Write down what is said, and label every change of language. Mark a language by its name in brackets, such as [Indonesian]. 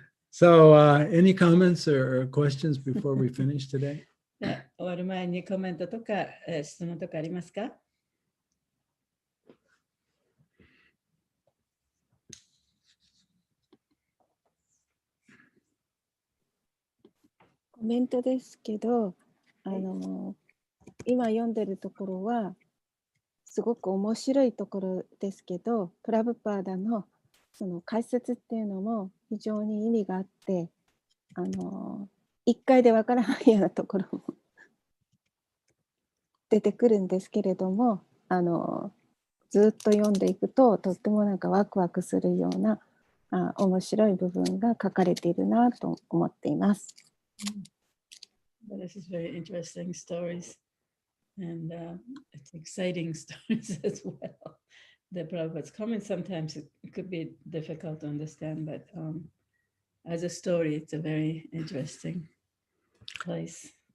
[English] So, any comments or questions before we finish today? [Japanese] 終わる前にコメントとか質問とかありますか？コメントですけど、今読んでるところはすごく面白いところですけど、プラブパーダのその解説っていうのも非常に意味があって、一回でわからないようなところも出てくるんですけれども、ずっと読んでいくととってもなんかワクワクするような面白い部分が書かれているなと思っています。 [English] This is very interesting stories and it's exciting stories as well. The Prabhupada's comments sometimes it could be difficult to understand, but as a story, it's a very interesting place.